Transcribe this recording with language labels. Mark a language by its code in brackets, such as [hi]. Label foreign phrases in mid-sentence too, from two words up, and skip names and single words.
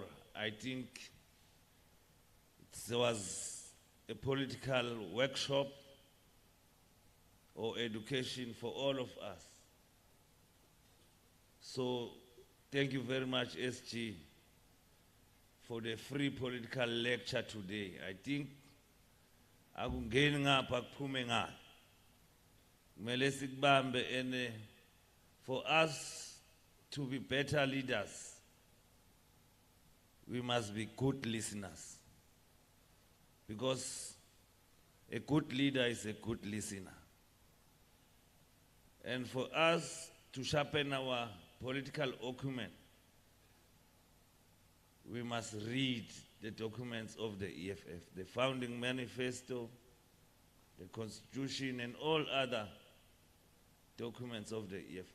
[en] I think it was a political workshop or education for all of us. So thank you very much, SG, for the free political lecture today. I think [zu] akungeni ngapha kuphume ngapha. Kumele sikubambe, [en] and for us to be better leaders, we must be good listeners. Because a good leader is a good listener. And for us to sharpen our political acumen, we must read the documents of the EFF, the founding manifesto, the constitution, and all other documents of the EFF.